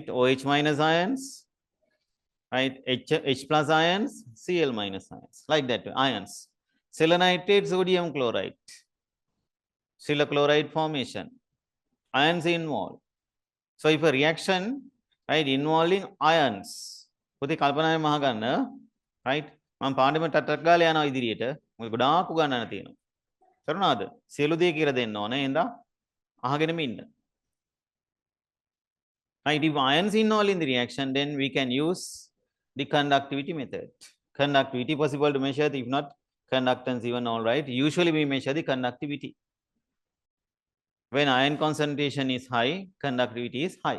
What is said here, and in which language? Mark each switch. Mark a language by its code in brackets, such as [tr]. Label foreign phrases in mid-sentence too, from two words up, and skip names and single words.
[en] OH minus ions, right? H plus ions, Cl minus ions, like that, ions. Selenitrate, sodium chloride, chloride formation, ions involved. So if a reaction, right, involving ions, putih kalpanaye mahaganna, right? [si] මම පාඩම ටටක් ගාලා යනවා ඉදිරියට. මොකද ගොඩාක් උගන්නන්න තියෙනවා. කරුණාද? සියලු දේ කියලා දෙන්න ඕනේ. එහෙනම් අහගෙනම ඉන්න. [en] Right, if ions involved in the reaction, then we can use the conductivity method. Conductivity possible to measure, if not conductance even, all right. Usually we measure the conductivity. When ion concentration is high, conductivity is high.